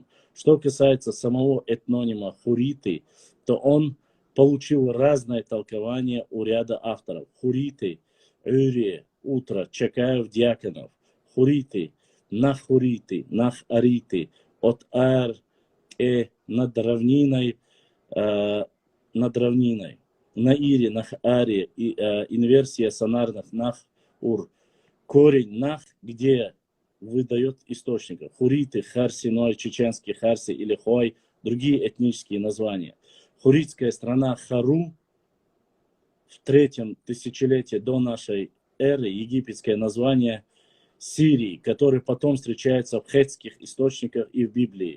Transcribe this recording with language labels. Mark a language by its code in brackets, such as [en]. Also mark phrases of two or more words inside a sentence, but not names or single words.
[ru] Что касается самого этнонима хуриты, то он получил разное толкование у ряда авторов. Хуриты, Юрий, Утро, Чакаев, Дьяконов. Хуриты, Нахуриты, Нахариты, от Ар, над равниной, Наире, Нахаре, инверсия сонарных Нах-Ур. Корень Нах, где выдает источника. Хуриты, Харси, Ной, чеченский Харси или Хой, другие этнические названия. Хуритская страна Хару в 3 тысячелетии до нашей эры, египетское название Сирии, который потом встречается в хеттских источниках и в Библии.